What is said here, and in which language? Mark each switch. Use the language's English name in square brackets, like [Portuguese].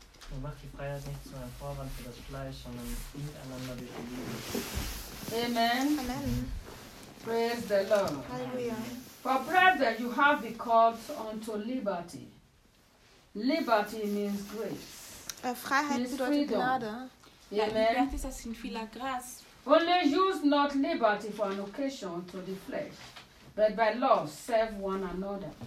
[German] Und macht die Freiheit nicht zu einem Vorwand für das Fleisch, sondern miteinander durch die Liebe. Amen. Amen. [English] Praise the Lord. Hallelujah. For brethren, you have been called unto liberty. Liberty means grace. [German] Freiheit means bedeutet freedom. Gnade. Amen. [French] La liberté, ça signifie la grâce. [English] Only use not liberty for an occasion to the flesh, but by law serve one another.